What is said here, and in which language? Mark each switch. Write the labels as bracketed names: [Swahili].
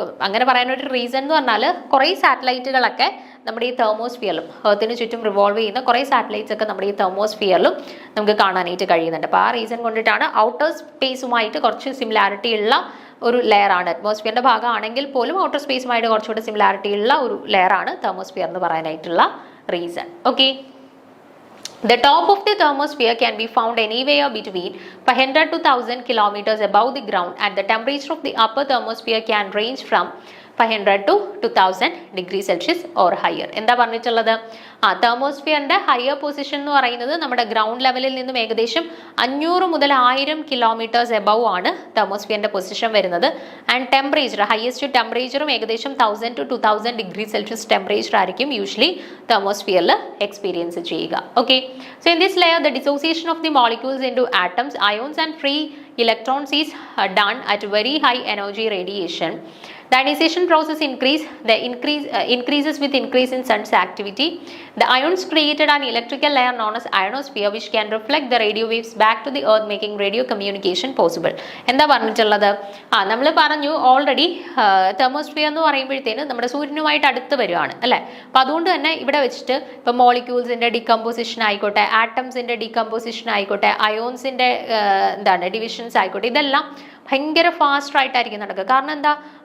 [Malayalam] അങ്ങനെ പറയാനൊരു റീസൺ എന്ന് പറഞ്ഞാൽ കുറേ സാറ്റലൈറ്റുകളൊക്കെ നമ്മുടെ ഈ തെർമോസ്ഫിയറിലും എർത്തിന് ചുറ്റും റിവോൾവ് ചെയ്യുന്ന കുറേ സാറ്റലൈറ്റ്സ് ഒക്കെ നമ്മുടെ ഈ തെർമോസ്ഫിയറിലും നമുക്ക് കാണാനായിട്ട് കഴിയുന്നുണ്ട്. അപ്പോൾ ആ റീസൺ കൊണ്ടിട്ടാണ് ഔട്ടർ സ്പേസുമായിട്ട് കുറച്ച് സിമിലാരിറ്റി ഉള്ള ഒരു ലെയർ ആണ്. അറ്റ്മോസ്ഫിയറിന്റെ ഭാഗമാണെങ്കിൽ പോലും ഔട്ടർ സ്പേസുമായിട്ട് കുറച്ചുകൂടെ സിമിലാരിറ്റി ഉള്ള ഒരു ലെയർ ആണ് തെർമോസ്ഫിയർ എന്ന് പറയാനായിട്ടുള്ള reason. [English] Okay, the top of the thermosphere can be found anywhere between 500 to 1000 kilometers above the ground, and the temperature of the upper thermosphere can range from 500 to 2000 degree Celsius or higher. [Malayalam] എന്താ പറഞ്ഞിട്ടുള്ളത്? തെർമോസ്ഫിയറിന്റെ higher position എന്ന് പറയുന്നത് നമ്മുടെ ground ലെവലിൽ നിന്നും ഏകദേശം 500 മുതൽ 1000 kilometres above ആണ് തെർമോസ്ഫിയറിന്റെ പൊസിഷൻ വരുന്നത്. ആൻഡ് ടെമ്പറേച്ചർ ഹയസ്റ്റ് ടെമ്പറേച്ചറും ഏകദേശം 1000 to 2000 ഡിഗ്രി സെൽഷ്യസ് ടെമ്പറേച്ചർ ആയിരിക്കും യൂഷ്വലി തെർമോസ്ഫിയറിൽ എക്സ്പീരിയൻസ് ചെയ്യുക. [English] Okay, so in this layer the dissociation of the molecules into atoms, ions and free electrons is done at very high energy radiation. The ionization process increases with increase in sun's activity. The ions created an electrical layer known as ionosphere, which can reflect the radio waves back to the earth, making radio communication possible. [Malayalam] എന്താ പറഞ്ഞിട്ടുള്ളത്? നമ്മൾ പറഞ്ഞു already thermosphere എന്ന് പറയുമ്പോഴത്തേന് നമ്മുടെ സൂര്യനുമായിട്ട് അടുത്ത് വരുവാണ് അല്ലേ. അപ്പം അതുകൊണ്ട് തന്നെ ഇവിടെ വെച്ചിട്ട് ഇപ്പം മോളിക്യൂൾസിന്റെ ഡികമ്പോസിഷൻ ആയിക്കോട്ടെ, ആറ്റംസിന്റെ ഡികമ്പോസിഷൻ ആയിക്കോട്ടെ, അയോൺസിന്റെ എന്താണ് ഡിവിഷൻസ് ആയിക്കോട്ടെ, ഇതെല്ലാം ഭയങ്കര ഫാസ്റ്റ് ആയിട്ടായിരിക്കും നടക്കുക. കാരണം എന്താ?